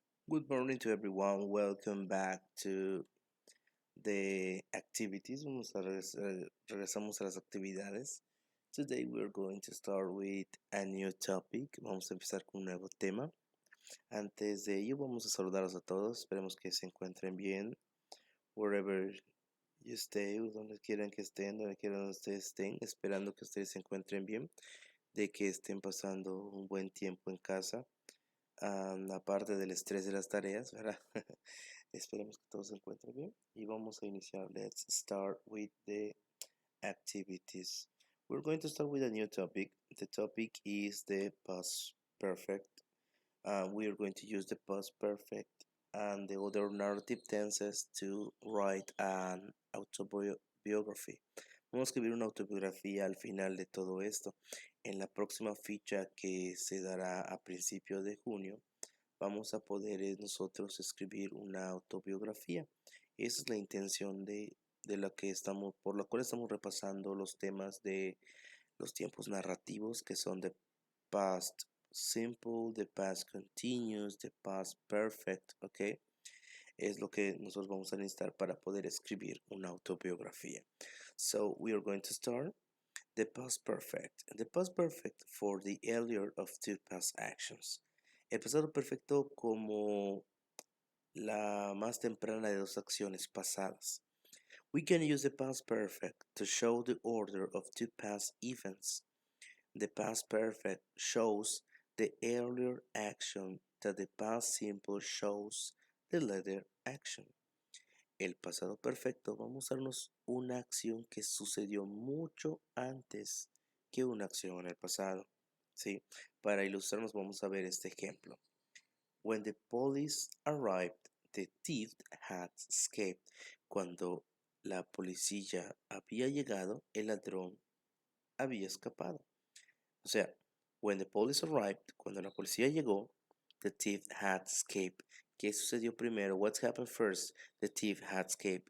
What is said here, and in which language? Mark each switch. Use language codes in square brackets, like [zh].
[en] Good morning to everyone. Welcome back to the activities. [es] Regresamos a las actividades. [en] Today we're going to start with a new topic. [es] Vamos a empezar con un nuevo tema. Antes de ello, vamos a saludarlos a todos. Esperemos que se encuentren bien. [en] Wherever you stay, [es] donde quieran que estén, donde quieran que ustedes estén, esperando que ustedes se encuentren bien, de que estén pasando un buen tiempo en casa. Aparte del estrés de las tareas, ¿verdad? Esperemos que todos se encuentren bien y vamos a iniciar. [en] Let's start with the activities. We're going to start with a new topic. The topic is the past perfect. We are going to use the past perfect and the other narrative tenses to write an autobiography. [es] Vamos a escribir una autobiografía al final de todo esto. En la próxima ficha que se dará a principios de junio, vamos a poder nosotros escribir una autobiografía. Esa es la intención de la que estamos, por la cual estamos repasando los temas de los tiempos narrativos, que son [en] the past simple, the past continuous, the past perfect, [es] ¿ok? Es lo que nosotros vamos a necesitar para poder escribir una autobiografía. [en] So we are going to start the past perfect. The past perfect for the earlier of two past actions. [es] El pasado perfecto como la más temprana de dos acciones pasadas. [en] We can use the past perfect to show the order of two past events. The past perfect shows the earlier action that the past simple shows the later action. [es] El pasado perfecto, vamos a darnos una acción que sucedió mucho antes que una acción en el pasado. ¿Sí? Para ilustrarnos vamos a ver este ejemplo. [en] When the police arrived, the thief had escaped. [es] Cuando la policía había llegado, el ladrón había escapado. O sea, [en] when the police arrived, [es] cuando la policía llegó, [en] the thief had escaped. [es] ¿Qué sucedió primero? [en] What happened first? The thief had escaped.